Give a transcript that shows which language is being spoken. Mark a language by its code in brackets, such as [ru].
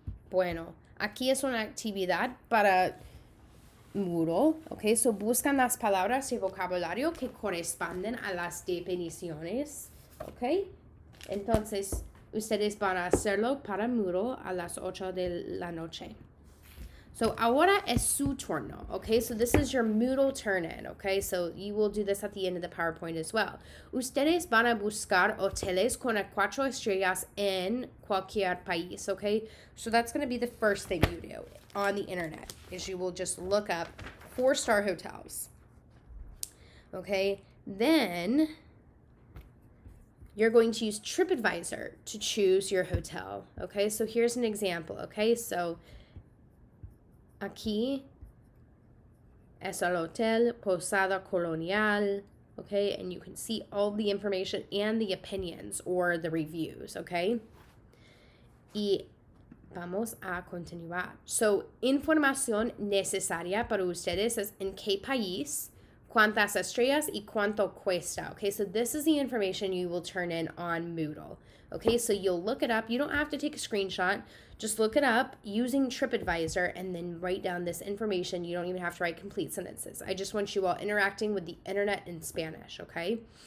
[es] Bueno, aquí es una actividad para Moodle. Ok, so buscan las palabras y vocabulario que corresponden a las definiciones. Ok. Entonces, ustedes van a hacerlo para Moodle a las 8 de la noche. So, ahora es su turno, okay? [en] So, this is your Moodle turn-in, okay? So, you will do this at the end of the PowerPoint as well. [es] Ustedes van a buscar hoteles con 4 estrellas en cualquier país, okay? [en] So, that's going to be the first thing you do on the internet, is you will just look up 4-star hotels, okay? Then you're going to use TripAdvisor to choose your hotel, okay? So here's an example, okay? So [es] aquí es el Hotel Posada Colonial, [en] okay? And you can see all the information and the opinions or the reviews, okay? [es] Y vamos a continuar. So, información necesaria para ustedes es en qué país, cuántas estrellas, y cuánto cuesta. [en] Okay, so this is the information you will turn in on Moodle. Okay, so you'll look it up. You don't have to take a screenshot. Just look it up using TripAdvisor and then write down this information. You don't even have to write complete sentences. I just want you all interacting with the internet in Spanish, okay?